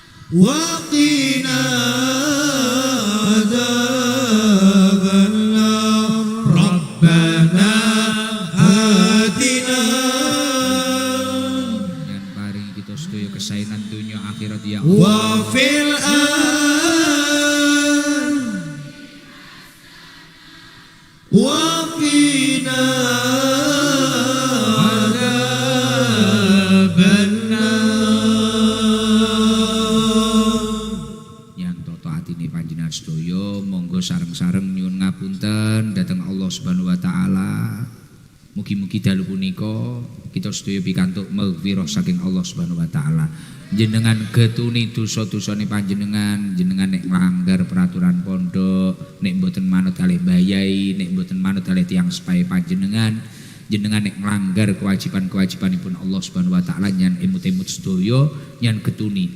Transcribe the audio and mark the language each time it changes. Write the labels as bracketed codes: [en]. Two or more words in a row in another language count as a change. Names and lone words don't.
[ar] وقنا عذاب النار ربنا آتنا [jv] dan paringi kita sedaya kesaenan dunya akhirat ya [ar] وفي وقنا عذاب النار [jv] yang toto atine panjenengan sedaya monggo sareng-sareng nyuwun ngapunten dhateng Allah [ar] سبحانه وتعالى. [jv] Mugi-mugi dalu punika kita sedaya pikantuk maghfirah saking Allah [ar] سبحانه وتعالى. [jv] Jenengan getuni dosa-dosane panjenengan, jenengan nek nglanggar peraturan pondok, nek mboten manut kalih bayai, nek mboten manut kalih tiyang sepahe panjenengan, jenengan nek nglanggar kewajiban-kewajibanipun Allah [ar] سبحانه وتعالى [jv] nyan emut-emut sedaya nyan getuni.